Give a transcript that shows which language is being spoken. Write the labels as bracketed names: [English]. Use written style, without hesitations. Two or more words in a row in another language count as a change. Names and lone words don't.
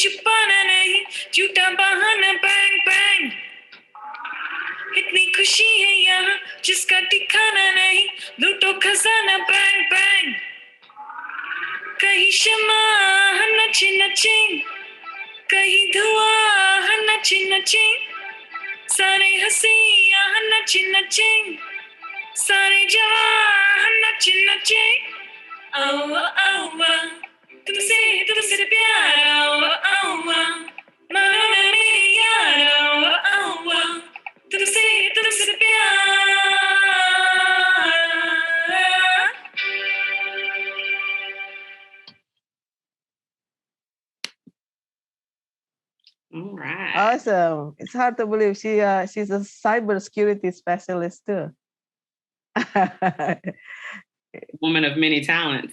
[Hindi] छुपाना नहीं, झूठा बहाना [English] bang bang, [Hindi] इतनी खुशी है यहाँ जिसका ठिकाना नहीं, लूटो खजाना [English] bang bang, [Hindi] कहीं शमा नची नची, कहीं धुआं नची नची, सारे हंसी नची नची, सारे जवान नची नची. आवा आवा, तुमसे प्यार आवा आवा, मानो ना मेरे यार आवा आवा, तुमसे प्यार. [English] All right. Awesome. It's hard to believe she's a cybersecurity specialist too. Woman of many talents.